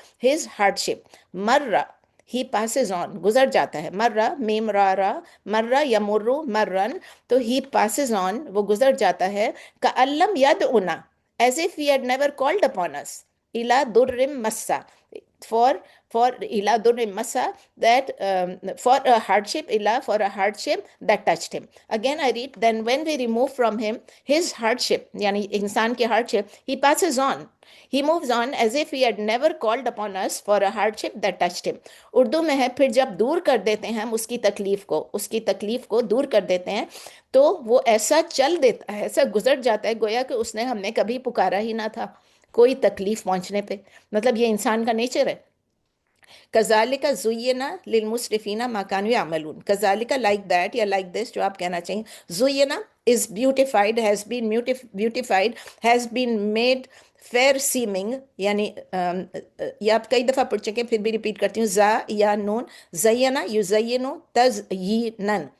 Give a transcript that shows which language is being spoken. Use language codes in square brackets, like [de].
[en] his hardship، مرہ، he passes on، گزر جاتا ہے، مرہ، میم را را، مرہ یمر مرن، تو he passes on، [ur] وہ گزر جاتا ہے، [ar] كَأَن لَّمْ يَدْعُنَا، [en] as if he had never called upon us، [ar] إِلَى ضُرٍّ مَسَّ، [en] for ila durri masa, that for a hardship, ila, for a hardship that touched him. Again I read, then when we remove from him his hardship, [ur] yani insan ki [en] hardship, he passes on, he moves on as if he had never called upon us for a hardship that touched him. [ur] Urdu میں ہے، پھر جب دور کر دیتے ہیں ہم اس کی تکلیف کو دور کر دیتے ہیں تو وہ ایسا چل دیتا ہے، ایسا گزر جاتا ہے گویا کہ اس نے ہم نے کبھی پکارا ہی نہ تھا کوئی تکلیف پہنچنے پہ۔ مطلب یہ انسان کا نیچر ہے۔ [ar] کذالک زینا للمسرفین ما کانوا یعملون، [ur] کذالک [en] like that یا like this, [ur] جو آپ کہنا چاہیں، زینا [en] is beautified، has been beautified، has been made fair seeming، [ur] یعنی یہ آپ کئی دفعہ پڑھ چکے، پھر بھی ریپیٹ کرتی ہوں، زا یا نون، زینا یزینو تزیینن،